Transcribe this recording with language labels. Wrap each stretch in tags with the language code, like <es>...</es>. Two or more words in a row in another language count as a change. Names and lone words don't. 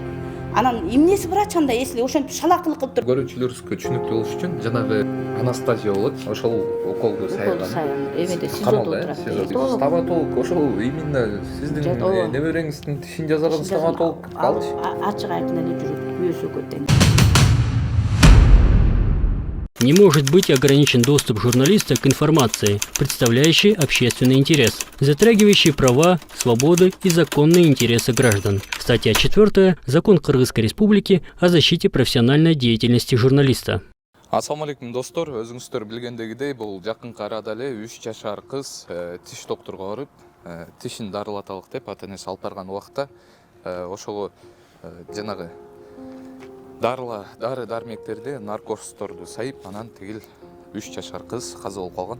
<ky>Анан эмнеси врач анда, если ошентип шалакылык кылып тур. Көрүүчүлөрүбүзгө түшүнүктүү болуш үчүн жанагы анастазия болот. Ошол уколду сайган. Эмеде СИЗОдо турат. Стоматолог ошол именно сиздин небереңиздин тишин жасаган стоматолог калчы. Ачык айкын эле жүрөт, күйөөсү тең.</ky> <ru>Не может быть ограничен доступ журналиста к информации, представляющей общественный интерес, затрагивающей права, свободы и законные интересы граждан. Статья 4. Закон Кыргызской Республики о защите профессиональной деятельности журналиста.</ru> <ky>Ассаламу алейкум достор, өзүңүздөр билгендегидей бул жакынкы арада эле 3 жашар кыз тиш доктурга барып, тишин дарылаталык деп ата энеси алып барган убакта ошого жанагы дары дармектерди, наркотиктерди сайып, анан тигил 3 жашар кыз каза болуп калган.</ky>